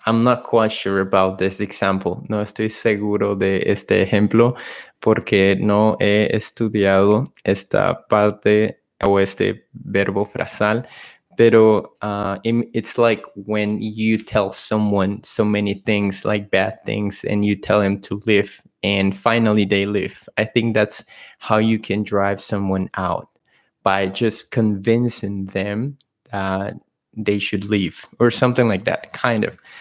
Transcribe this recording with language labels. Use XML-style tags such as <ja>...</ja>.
<en>I'm not quite sure about this example.</en> <es>No estoy seguro de este ejemplo porque no he estudiado esta parte o este verbo frasal.</es> <en>Pero it's like when you tell someone so many things, like bad things, and you tell them to leave, and finally they leave. I think that's how you can drive someone out, by just convincing them that they should leave or something like that, kind of.</en>